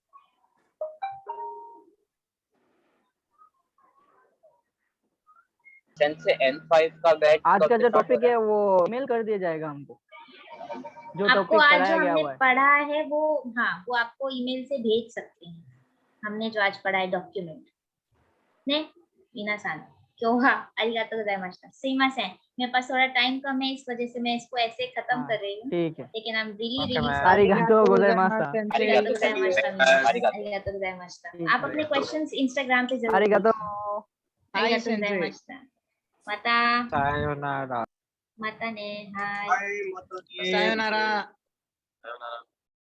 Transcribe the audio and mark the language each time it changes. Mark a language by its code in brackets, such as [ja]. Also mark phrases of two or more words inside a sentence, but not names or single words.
[hi] सेंसे N5 का बैच आज का जो टॉपिक है वो मेल कर दिया जाएगा हमको, जो आपको टॉपिक आज जो पढ़ाया गया हमने हुआ है। पढ़ा है वो, हाँ, वो आपको ईमेल से भेज सकते हैं। हमने जो आज पढ़ा है डॉक्यूमेंट ने मीना सान क्यों, हाँ, [ja] ありがとうございます. [hi] सीमासेन, मेरे पास थोड़ा टाइम कम है, इस वजह से मैं इसको ऐसे खत्म कर रही हूँ, ठीक है, [en] लेकिन I am really [ja] ありがとうございます. ありがとうございます. [hi] आप अपने क्वेश्चंस इंस्टाग्राम पे जरूर [ja] arigatou gozaimasu। मता सायोनारा। また ね はい sayonara